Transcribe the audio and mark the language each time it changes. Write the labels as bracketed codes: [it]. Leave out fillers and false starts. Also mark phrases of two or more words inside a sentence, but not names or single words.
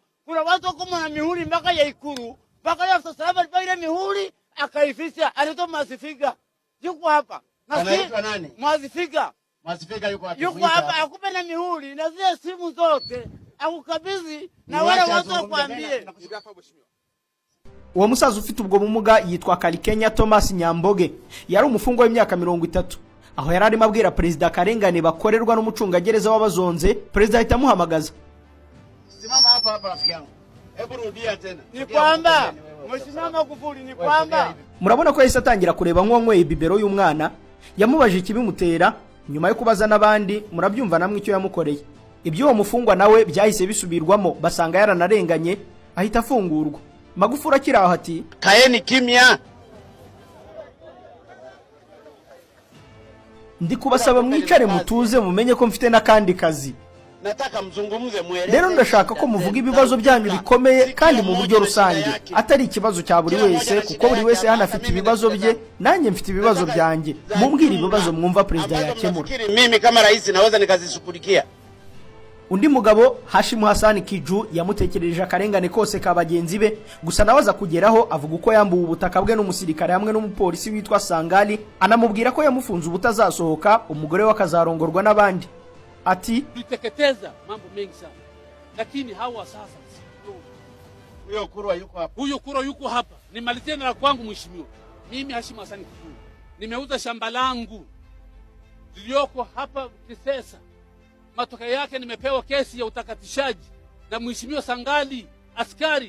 [sw] Kuna watu humu na mihuri mpaka ya Ikulu, mpaka ya afisa usalama alipa ile mihuri akaifisha, anaitwa Mwazifiga. Yuko hapa. Anaitwa nani? Mwazifiga. Mwazifiga yuko hapa. Yuko hapa akupe na mihuri na zile simu zote, akukabidhi na wale watu wakwambie. [rw] Uwo musaza ufite ubwo bumuga yitwa Kalikenya Thomas Nyamboge, yari umufungwa w'imyaka 30. Aho yari arimo abwira Perezida karengane bakorerwa n'umucungagereza w'abazonze. Perezida ahita amuhamagaza. [sw] Simama hapa rafiki yangu. Hebu rudia tena. Ni kwamba Mheshimiwa Magufuli, ni kwamba [rw] murabona ko yahise atangira kureba nk'uwanyweye bibero y'umwana, yamubaje ikibimutera. Nyuma yo kubaza n'abandi, murabyumva namwe icyo yamukoreye. Ibyo uwo mufungwa nawe byahise bisubirwamo, basanga yaranarenganye, ahita afungurwa. Magufuli akiraho ati, [sw] kaeni kimya. [rw] Ndi kubasaba mwicare mutuze mumenye ko mfite n'akandi kazi. [sw] Nataka mzungumze muelewe. [rw] Rero ndashaka ko muvuga ibibazo byanyu bikomeye kandi mu buryo rusange, atari ikibazo cya buri wese, kuko buri wese hano afite ibibazo bye, nanjye mfite ibibazo byanjye. Mumbwire ibibazo mwumva Perezida yakemura. [sw] Mimi kama rais naweza nikazishughulikia. [rw] Undi mugabo Hashim Hassan Kiju yamutekereje akarengane kose ka bagenzi be, gusa nawaza kugeraho avuga uko yambuwe ubutaka bwe n'umusirikare hamwe n'umupolisi witwa Sangali, anamubwira ko yamufunze ubutazasohoka, umugore we akazarongorwa n'abandi. Ati [sw] tuteketeza mambo mengi sana, lakini hawa sasa huyo Kurwa yuko hapa. Huyo Kurwa yuko hapa. Nimalizie na kwangu mheshimiwa. Mimi Hashim Hassan Kiju nimeuza shamba langu lilioko hapa Kisesa. Matokeo yake nimepewa kesi ya utakatishaji na mheshimiwa Sangali askari.